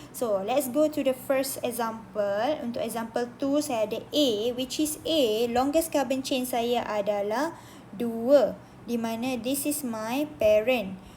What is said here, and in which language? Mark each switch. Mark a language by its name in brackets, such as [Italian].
[English] So, let's go to the first example. [Malay] Untuk example 2, saya ada A, [English] which is A, longest carbon chain [Malay] saya adalah 2. Di mana [English] this is my parent.